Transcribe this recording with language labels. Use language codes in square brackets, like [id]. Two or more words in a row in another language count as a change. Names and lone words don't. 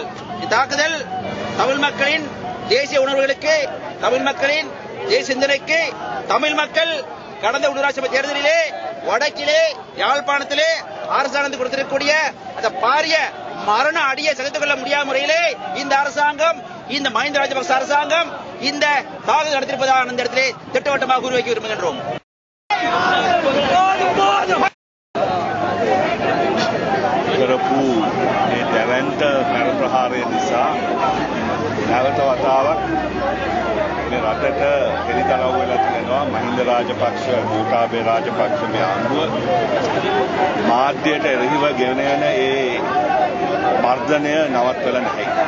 [ta] தாக்குதல் தமிழ் மக்களின் தேசிய உணர்வுகளுக்கு, தமிழ் மக்களின் தேசிய சிந்தனைக்கு, தமிழ் மக்கள் கடந்த உள்ளூராட்சி சபை தேர்தலிலே வடக்கிலே யாழ்ப்பாணத்திலே அரசாங்கத்துக்கு கொடுத்திருக்கக்கூடிய அந்த பாரிய மரண அடியை சகித்துக் கொள்ள முடியாத முறையிலே இந்த அரசாங்கம், இந்த மஹிந்த ராஜபக்ச அரசாங்கம் இந்த தாக்குதல் நடத்திருப்பதாக இந்த இடத்திலே திட்டவட்டமாக கூறி வைக்க விரும்புகின்றோம். [si] දැවන්ත මැර ප්‍රහාරය නිසා නැවත වතාවක් මේ රටට හෙළිදරව් වෙලා තියෙනවා මහින්ද රාජපක්ෂ, ගෝඨාභය රාජපක්ෂ මේ ආණ්ඩුව මාධ්‍යයට එරෙහිව ගෙන යන ඒ මර්ධනය නවත්වලා නැහැ.